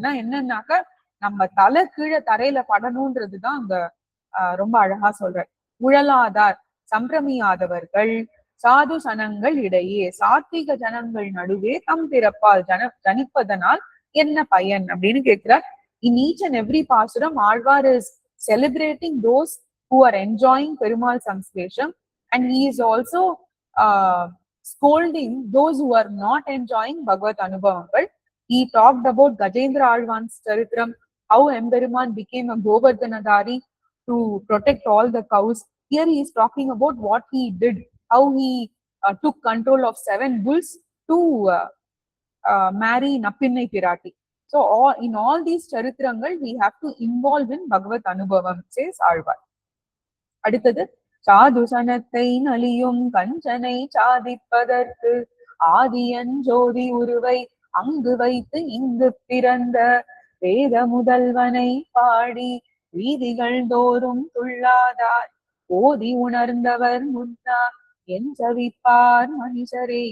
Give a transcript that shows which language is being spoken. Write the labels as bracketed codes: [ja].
[ta] என்னன்னாக்க நம்ம தலை கீழே தரையில படணும்ன்றதுதான் அங்க ரொம்ப அழகா சொல்ற. உழலாதார் சம்பிரமியாதவர்கள் சாது சனங்கள் இடையே சாத்விக ஜனங்கள் நடுவே தம் பிறப்பால் ஜனிப்பதனால் என்ன பயன் அப்படின்னு கேட்கிறார். [en] In each and every pasuram Alvar is celebrating those who are enjoying Perumal Samslesham, and he is also scolding those who are not enjoying Bhagavad Anubhavangal. He talked about Gajendra Alvan's Charitram, how Emperuman became a Govardhanadari to protect all the cows. Here he is talking about what he did, how he took control of 7 bulls to marry Nappinai Pirati. So in all these Charitrangal, we have to involve in Bhagavad Anubhavam, says Alvar. [ta] அடுத்தது சாதுசனத்தை நலியும் கஞ்சனை சாதிப்பதற்கு ஆதியன் ஜோதி உருவை அங்கு வைத்து இங்கு பிறந்த வேத முதல்வனை பாடி வீதிகள் தோறும் துள்ளாதார் ஓதி உணர்ந்தவர் முன்னா என் ஜவிப்பார் மனுஷரே.